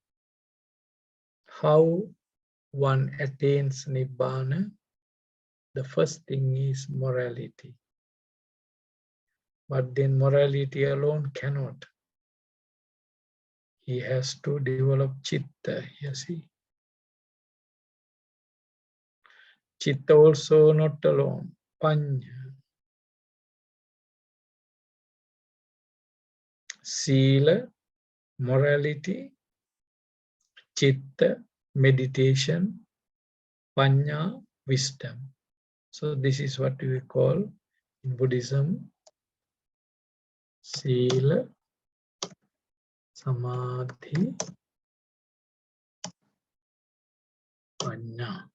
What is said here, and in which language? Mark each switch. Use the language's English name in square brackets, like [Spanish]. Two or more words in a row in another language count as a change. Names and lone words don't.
[English] How one attains Nibbana, the first thing is morality. But then morality alone cannot. He has to develop chitta, you see. Chitta also not alone, panya. Sila, morality, chitta, meditation, panya, wisdom. So this is what we call in Buddhism, [Pali] sila, samadhi, panya.